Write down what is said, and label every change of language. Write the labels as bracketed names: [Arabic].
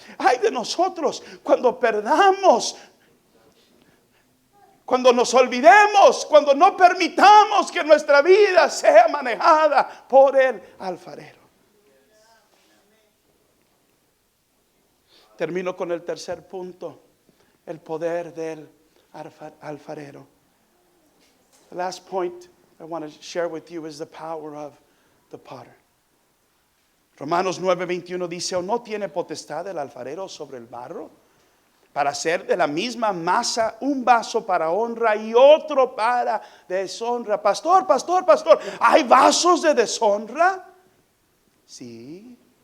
[Spanish] Ay de nosotros cuando perdamos, cuando nos olvidemos, cuando no permitamos que nuestra vida sea manejada por el alfarero. Termino con el tercer punto: el poder del alfarero. [English] The last point I want to share with you is the power of the potter. [Spanish] Romanos 9:21 dice: ¿o no tiene potestad el alfarero sobre el barro para hacer de la misma masa un vaso para honra y otro para deshonra? Pastor, ¿hay vasos de deshonra? Sí.